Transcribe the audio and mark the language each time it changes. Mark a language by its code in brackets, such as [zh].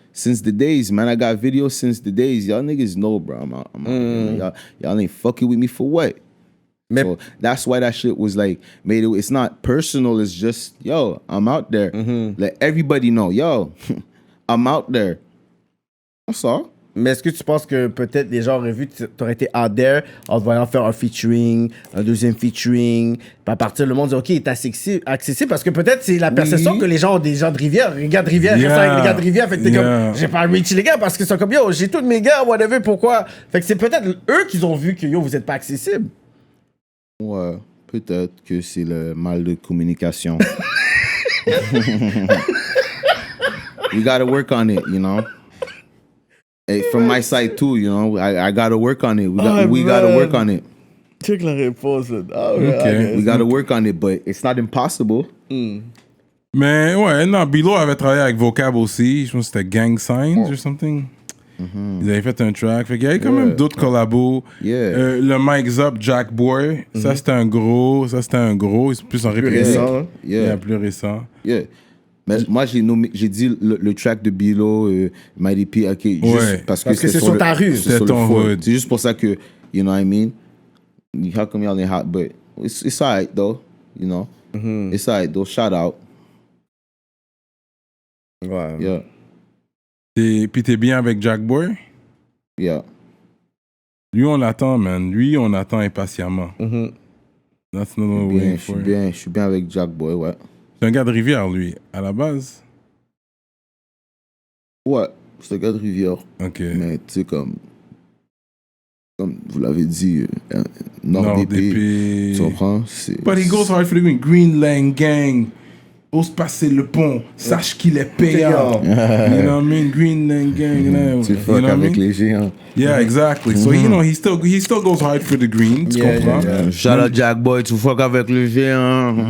[en] since the days, man. I got videos since the days. Y'all niggas know, bro. I'm out. Y'all ain't fucking with me for what? So that's why that shit was like made it. It's not personal. It's just yo, I'm out there. Let everybody know, yo, I'm out there. That's all. [fr] Mais est-ce que tu penses que peut-être les gens auraient vu que tu aurais été [en] out there [fr] en te voyant faire un featuring, un deuxième featuring, puis à partir le monde dit ok, il est accessible parce que peut-être c'est la perception que les gens ont des gens de Rivière. Les gars de Rivière, restent avec les gars de Rivière, fait que t'es comme j'ai pas reach les gars parce qu'ils sont comme yo, j'ai tous mes gars, whatever, pourquoi? Fait que c'est peut-être eux qui ont vu que yo, vous êtes pas accessible. Ouais, peut-être que c'est le mal de communication. [en] We gotta work on it, you know. Hey, from my side too, you know, I gotta work on it. We gotta work on it. [fr] Check la réponse. [en] We gotta work on it, but it's not impossible. [fr] Mais ouais, non, Bilo avait travaillé avec Vocab aussi. Je pense que c'était Gang Signs [en] or something. [fr] Ils avaient fait un track. Fait qu'il y avait quand même d'autres collabos. Le Mike's Up, Jack Boy. Ça, c'était un gros. C'est plus en répression. Plus récent. Mais moi, j'ai dit le track de Bilo, Mighty P, ok, juste parce que c'est sur ta rue. C'est ton hood. C'est juste pour ça que, [en] you know what I mean? How come y'all ain't hot? But it's alright, though, you know? It's alright, though. Shout out. [fr] Ouais. [en] Yeah. [fr] Puis t'es bien avec Jack Boy? [en] Yeah. [fr] Lui, on l'attend, man. Lui, on l'attend impatiemment. [en] That's not what we're waiting for. [fr] Je suis bien avec Jack Boy, ouais. C'est un gars de Rivière, lui, à la base? Ouais, c'est un gars de Rivière. OK. Mais tu sais, comme vous l'avez dit, Nord d'épée, tu comprends? [en] But he goes hard for the Green Lane Gang. [fr] Ose passer le pont, sache qu'il est payant. [en] You know what I mean? Green Lane Gang. [fr] Tu fuck avec les géants. [en] Yeah, exactly. So, you know, he still goes hard for the green, [fr] tu comprends? [en] Yeah. Shout out [fr] Jack Boy, tu fuck avec le géant.